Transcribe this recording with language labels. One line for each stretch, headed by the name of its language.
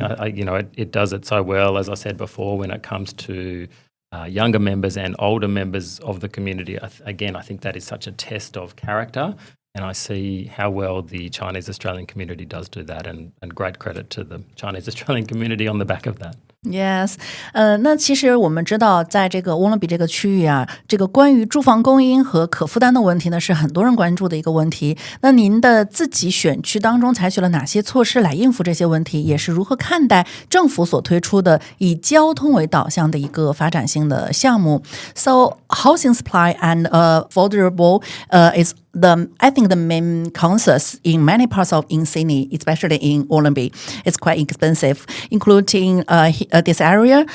English: It does it so well, as I said before, when it comes to younger members and older members of the community. I think that is such a test of character, and I see how well the Chinese Australian community does do that, and great credit to the Chinese Australian community on the back of that.
Chinese: Yes， 那其实我们知道，在这个沃伦比这个区域啊，这个关于住房供应和可负担的问题呢，是很多人关注的一个问题。那您的自己选区当中采取了哪些措施来应付这些问题？也是如何看待政府所推出的以交通为导向的一个发展性的项目 ？
English: So housing supply and affordable is I think the main concerns in many parts of in Sydney, especially in Wollongby, it's quite expensive, including this area.